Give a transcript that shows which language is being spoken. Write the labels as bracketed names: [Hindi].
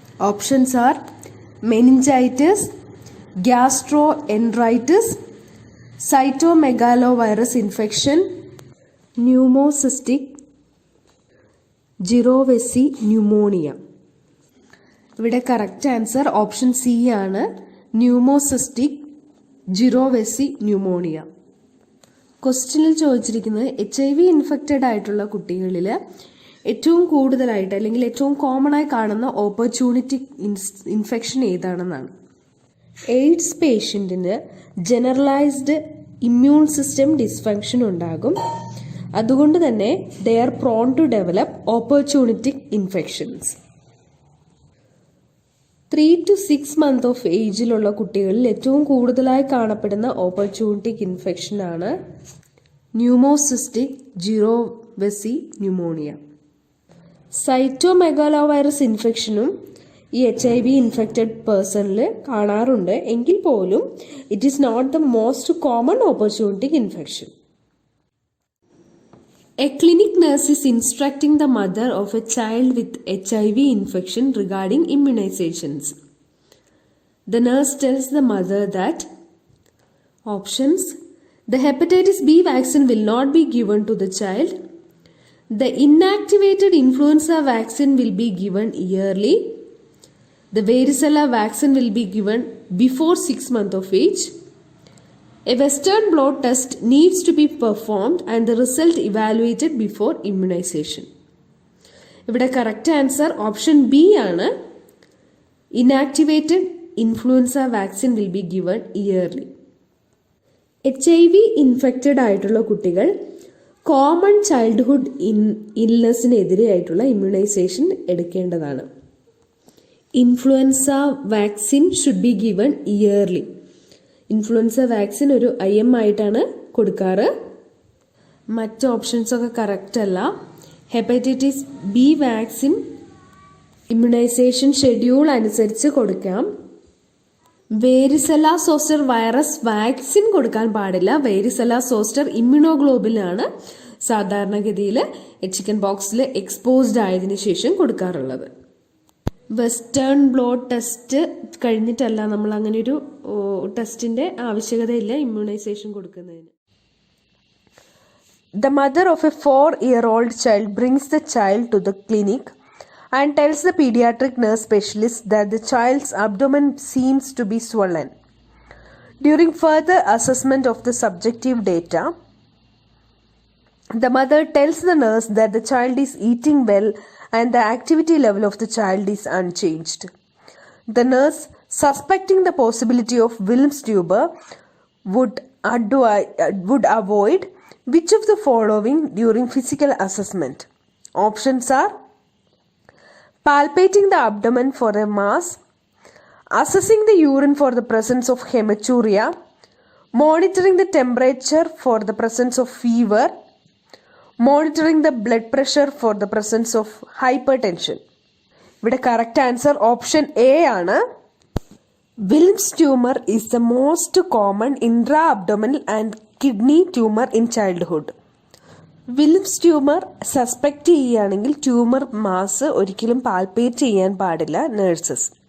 [English] Options are: meningitis, gastroenteritis, cytomegalovirus infection, pneumocystic jirovecii pneumonia. [Malayalam] ഇവിടെ correct answer option C ആണ്, ന്യൂമോസിസ്റ്റിക് ജിറോവെസി pneumonia. ക്വസ്റ്റ്യനിൽ ചോദിച്ചിരിക്കുന്നത് HIV infected ആയിട്ടുള്ള കുട്ടികളിൽ ഏറ്റവും കൂടുതലായിട്ട് അല്ലെങ്കിൽ ഏറ്റവും കോമൺ ആയി കാണുന്ന ഓപ്പർച്യൂണിറ്റിക് infection ഏതാണെന്നാണ്. AIDS പേഷ്യൻറ്റിന് generalised immune system dysfunction ഉണ്ടാകും. അതുകൊണ്ട് തന്നെ [English] They are prone to develop opportunistic infections. [Malayalam] 3 to 6 months of ഏജിലുള്ള കുട്ടികളിൽ ഏറ്റവും കൂടുതലായി കാണപ്പെടുന്ന ഓപ്പർച്യൂണിറ്റിക് ഇൻഫെക്ഷനാണ് ന്യൂമോസിസ്റ്റിക് ജിറോവെസി ന്യൂമോണിയ. സൈറ്റോമെഗാലോവൈറസ് ഇൻഫെക്ഷനും ഈ HIV ഇൻഫെക്റ്റഡ് പേഴ്സണിൽ കാണാറുണ്ട്. എങ്കിൽ പോലും [English] It is not the most common opportunistic infection. A clinic nurse is instructing the mother of a child with HIV infection regarding immunizations. The nurse tells the mother that options: the hepatitis B vaccine will not be given to the child. The inactivated influenza vaccine will be given yearly. The varicella vaccine will be given before 6 months of age. A Western blot test needs to be performed and the result evaluated before immunization. [Malayalam] ഇവിടെ correct answer option B ആണ്. [English] Inactivated influenza vaccine will be given yearly. [Malayalam] HIV infected ആയിട്ടുള്ള കുട്ടികൾ common childhood ഇൽനെസ്സിനെതിരെ ആയിട്ടുള്ള immunisation എടുക്കേണ്ടതാണ്. [English] Influenza vaccine should be given yearly. [Malayalam] Influenza vaccine ഒരു IM ആയിട്ടാണ് കൊടുക്കാറ്. മറ്റ് ഓപ്ഷൻസൊക്കെ കറക്റ്റ് അല്ല. Hepatitis B vaccine immunisation schedule അനുസരിച്ച് കൊടുക്കാം. വേരിസെല സോസ്റ്റർ വൈറസ് വാക്സിൻ കൊടുക്കാൻ പാടില്ല. വേരിസെല സോസ്റ്റർ ഇമ്മ്യൂണോഗ്ലോബിനാണ് സാധാരണഗതിയിൽ ചിക്കൻ ബോക്സിൽ എക്സ്പോസ്ഡ് ആയതിനു ശേഷം കൊടുക്കാറുള്ളത്. വെസ്റ്റേൺ ബ്ലോട്ട് ടെസ്റ്റ് കഴിഞ്ഞിട്ടല്ല നമ്മൾ അങ്ങനെ ഒരു ടെസ്റ്റിന്റെ ആവശ്യകതയില്ല ഇമ്മ്യൂണൈസേഷൻ കൊടുക്കുന്നതിന്. [English] The mother of a 4-year-old child brings the child to the clinic and tells the pediatric nurse specialist that the child's abdomen seems to be swollen. During further assessment of the subjective data, the mother tells the nurse that the child is eating well and the activity level of the child is unchanged. The nurse, suspecting the possibility of Wilms tumor, would avoid which of the following during physical assessment? Options are: palpating the abdomen for a mass, assessing the urine for the presence of hematuria, monitoring the temperature for the presence of fever, monitoring the blood pressure for the presence of hypertension. [Malayalam] ഇവിടെ correct answer option A ആണ്. [English] Wilms tumour is the most common intra abdominal and kidney tumour in childhood. [Malayalam] Wilms tumour suspect ചെയ്യുകയാണെങ്കിൽ tumour mass ഒരിക്കലും palpate ചെയ്യാൻ പാടില്ല nurses.